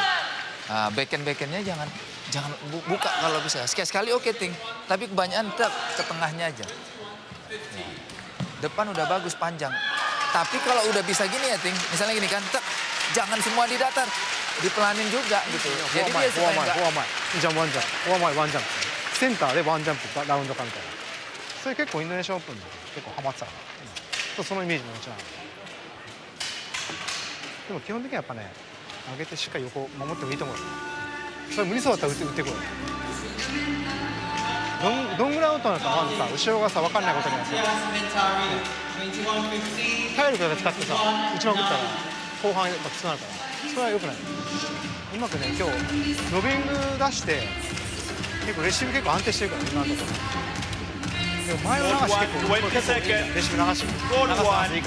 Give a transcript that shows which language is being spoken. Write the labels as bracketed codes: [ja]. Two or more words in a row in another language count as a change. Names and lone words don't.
[id] Nah, backhand-backhandnya jangan buka kalau bisa. Sekali-sekali oke, Ting. Tapi kebanyakan ke tengahnya aja. Nah, depan udah bagus panjang. Tapi kalau udah bisa gini ya, Ting. Misalnya gini kan, jangan semua di datar. Dipelanin juga gitu. Jadi dia supaya nggak... [ja] フォア前ジャンプワンジャンプフォア前ワンジャンプセンターでワンジャンプラウンド化みたいなそれ結構インドネシアオープンで結構ハマってたから、そのイメージももちろんあるでも基本的にはやっぱね上げてしっかり横を守ってもいいと思うよそれ無理そうだったら打ってこいどんぐらいアウトなのかまずさ後ろがさ分かんないことにはさ体力だけ使ってさ打ちまくったら後半やっぱきつくなるからそれは良くないうまくね今日ロビング出して結構レシーブ結構安定してるから今のところでも前の流し結構いいじゃんレシーブ流し流すはずいいから